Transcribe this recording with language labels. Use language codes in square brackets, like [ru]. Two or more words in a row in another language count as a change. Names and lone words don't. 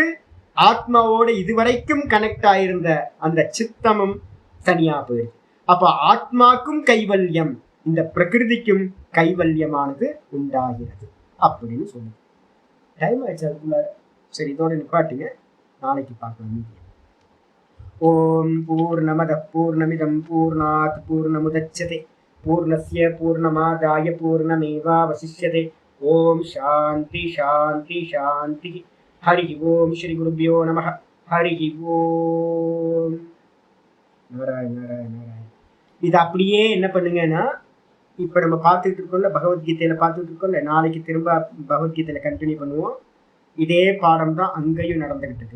[ta] ஆத்மாவோட இதுவரைக்கும் கனெக்ட் ஆயிருந்த அந்த சித்தமும் தனியா போயிடுது. அப்ப ஆத்மாக்கும் கைவல்யம், இந்த பிரகிருதிக்கும் கைவல்யமானது உண்டாகிறது அப்படின்னு சொல்லுது. டைம் ஆயிடுச்சு அதுக்குள்ள. சரி, இதோட நிப்பாட்டுங்க, நாளைக்கு பார்க்கலாம். [sa] ओम् पूर्णमदः पूर्णमिदं पूर्णात् पूर्णमुदच्यते पूर्णस्य पूर्णमादाय पूर्णमेवावशिष्यते. ओम् शान्तिः शान्तिः शान्तिः. हरि ओम्। श्री गुरुभ्यो नमः। हरि ओम्. நாராயண நாராயண நாராயண. [ta] இது அப்படியே என்ன பண்ணுங்கன்னா, இப்ப நம்ம பார்த்துட்டு இருக்கோம்ல, பகவத்கீதையில பார்த்துட்டு இருக்கோம்ல, நாளைக்கு திரும்ப பகவத்கீதையில கண்டினியூ பண்ணுவோம். இதே பாடம் தான் அங்கேயும் நடந்துகிட்டு இருக்கு.